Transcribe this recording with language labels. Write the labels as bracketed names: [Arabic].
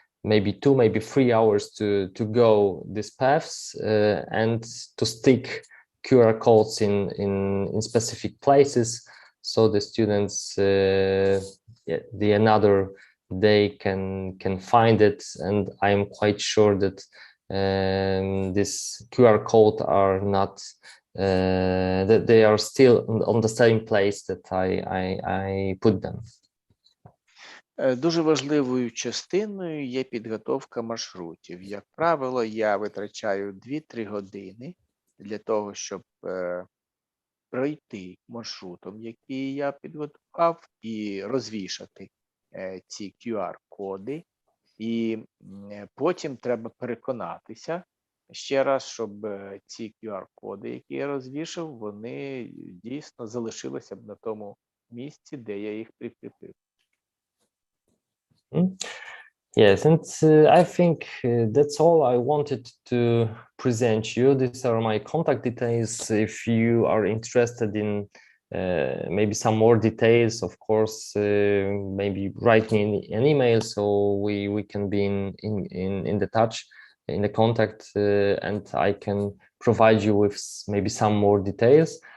[English] maybe 2, maybe 3 hours to go these paths and to stick QR codes in specific places, so the students the another day can find it. And I'm quite sure that this QR code are not that they are still on the same place that I put them. [Ukrainian] Дуже важливою частиною є підготовка маршрутів. Як правило, я витрачаю 2-3 години для того, щоб пройти маршрутом, який я підготував, і розвішати ці QR-коди. І потім треба переконатися ще раз, щоб ці QR-коди, які я розвішав, вони дійсно залишилися б на тому місці, де я їх прикріпив. [English] Yes, and I think that's all I wanted to present you. These are my contact details. If you are interested in maybe some more details, of course, maybe write me an email so we can be in the touch, in the contact, and I can provide you with maybe some more details.